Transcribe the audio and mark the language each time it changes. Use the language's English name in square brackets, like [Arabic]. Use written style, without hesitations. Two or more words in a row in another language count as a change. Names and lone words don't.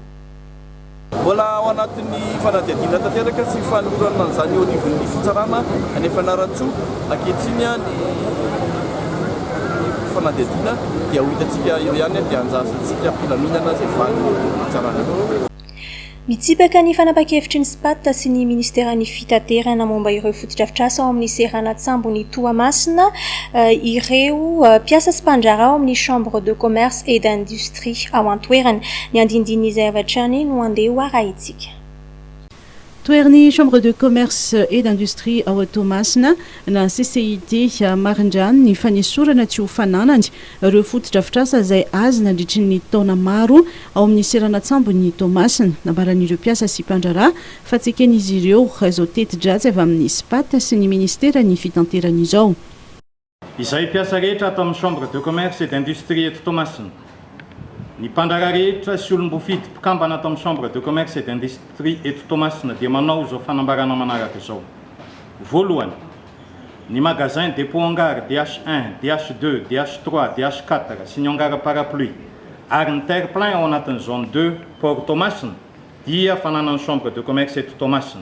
[Malagasy] Mbola ao anatin'ny fanadihadiana tanteraka sy fanolorana an'izany eo anivon'ny fitsarana anefa naratsoa ankehitriny ny fanadihadiana dia ho hitantsika eo ihany dia anjasantsika mpilaminana izay valy fitsarana. Mitsipaka ny fanapa-kevitry ny SPAT sy ny ministéran'ny fitaterana momba ireo fotodrafitrasa ao amin'ny Serana-tsambo ny Toamasina ireo mpiasa sy mpandrara ao amin'ny [French] chambre de commerce et d'industrie [Malagasy] ao Antoerana. Ny andindin'izay avatrany no andeha ho arahintsika. Toerny [French] chambre de commerce et d'industrie [Malagasy] ao Toamasina na CCIT marindrany ny fanesorana tsy ho fananany ireo fotodrafitrasa izay azy nandritry ny taona maro ao amin'ny Serana-tsambo ny Toamasina. Nambaran'ireo mpiasa sy mpandrara fa tsy eken'izy ireo izao teti-dratsy avy amin'ny SPAT sy ny ministera ny fitanterana izao. Izay mpiasa rehetra ato amin'ny [French] chambre de commerce et d'industrie [Malagasy] eto Toamasina. Ny mpandrara rehetra sy olom-bofidy mpikambana ato amin'ny [French] chambre de commerce et d'industrie [Malagasy] eto Toamasina dia manao izao fanambarana manaraka izao. Voalohany, ny [French] magasin dépôt hangar [Malagasy] DH1, DH2, DH3, DH4 sy ny [French] hangar parapluie [Malagasy] ary ny terre-plein ao anatin'ny zone 2 port Toamasina dia fananany [French] chambre de commerce [Malagasy] eto Toamasina.